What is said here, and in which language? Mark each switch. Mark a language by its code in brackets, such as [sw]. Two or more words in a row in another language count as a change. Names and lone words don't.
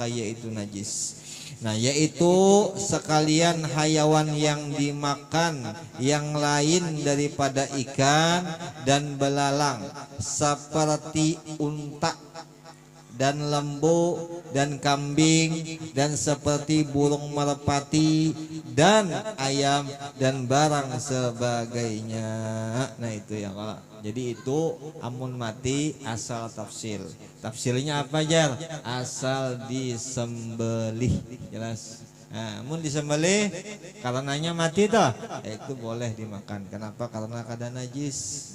[id] Nah, yaitu sekalian hayawan yang dimakan yang lain daripada ikan dan belalang, seperti unta dan lembu dan kambing, dan seperti burung merpati dan ayam dan barang sebagainya. Nah itu ya kalau. [bjn] Jadi itu amun mati asal tafsil. Tafsilnya apa jar? Asal disembelih. Jelas. Nah, amun disembelih karenanya mati toh, itu boleh dimakan. Kenapa? Karena kada najis.